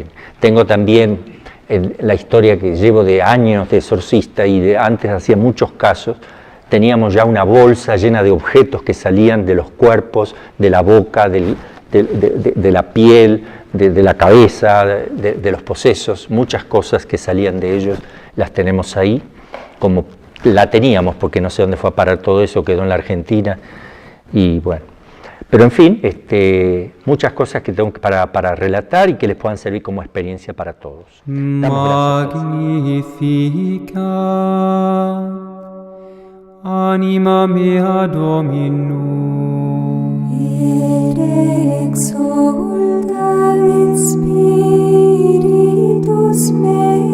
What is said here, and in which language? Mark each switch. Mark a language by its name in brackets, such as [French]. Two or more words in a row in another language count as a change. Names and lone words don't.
[Spanish] Tengo también la historia que llevo de años de exorcista y antes hacía muchos casos, teníamos ya una bolsa llena de objetos que salían de los cuerpos, de la boca, de la piel, de la cabeza, de los posesos, muchas cosas que salían de ellos las tenemos ahí, como la teníamos, porque no sé dónde fue a parar todo eso, quedó en la Argentina, y bueno. Pero en fin, muchas cosas que tengo para relatar y que les puedan servir como experiencia para todos. [Latin] Magnificat anima mea Dominum, et exulta in spiritus meum,